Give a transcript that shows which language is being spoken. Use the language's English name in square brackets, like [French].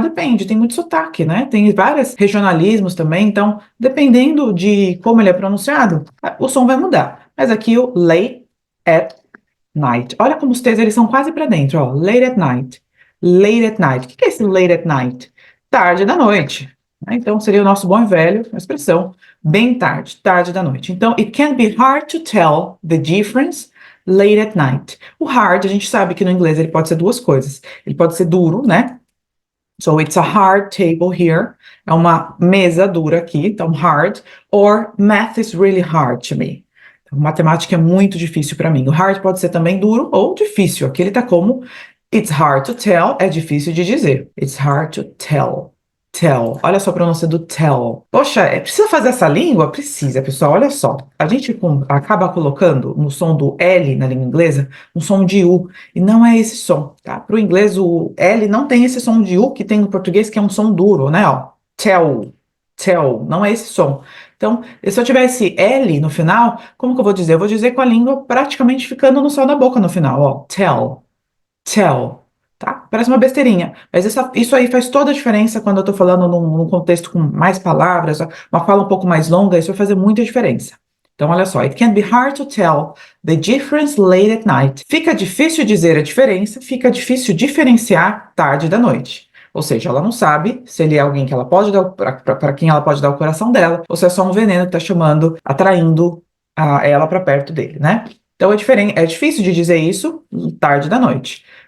[Portuguese] Depende, tem muito sotaque, né? Tem vários regionalismos também, então, dependendo de como ele é pronunciado, o som vai mudar. Mas aqui o late at night. Olha como os T's eles são quase para dentro, ó. [English] Late at night. Late at night. [Portuguese] O que é esse [English] late at night? [Portuguese] Tarde da noite. Né? Então, seria o nosso bom e velho, uma expressão, bem tarde, tarde da noite. [English] Então, it can be hard to tell the difference late at night. [Portuguese] O hard, a gente sabe que no inglês ele pode ser duas coisas. Ele pode ser duro, né? [English] So, it's a hard table here. [Portuguese] É uma mesa dura aqui, então hard. [English] Or, math is really hard to me. [Portuguese] Matemática é muito difícil para mim. O hard pode ser também duro ou difícil. Aqui ele tá como [English] it's hard to tell, [Portuguese] é difícil de dizer. [English] It's hard to tell. [Portuguese] Tell. Olha só a pronúncia do tell. Poxa, precisa fazer essa língua? Precisa, pessoal. Olha só. A gente acaba colocando no som do L na língua inglesa um som de U. E não é esse som, tá? Para o inglês, o L não tem esse som de U que tem no português, que é um som duro, né? Ó, tell. Tell. Não é esse som. Então, se eu tiver esse L no final, como que eu vou dizer? Eu vou dizer com a língua praticamente ficando no céu da boca no final, ó. Tell, tell, tá? Parece uma besteirinha, mas isso aí faz toda a diferença quando eu tô falando num contexto com mais palavras, uma fala um pouco mais longa, isso vai fazer muita diferença. Então, olha só, [English] it can be hard to tell the difference late at night. [Portuguese] Fica difícil dizer a diferença, fica difícil diferenciar tarde da noite. Ou seja, ela não sabe se ele é alguém que ela pode dar para quem ela pode dar o coração dela, ou se é só um veneno que está chamando, atraindo ela para perto dele, né? Então é diferente, é difícil de dizer isso tarde da noite.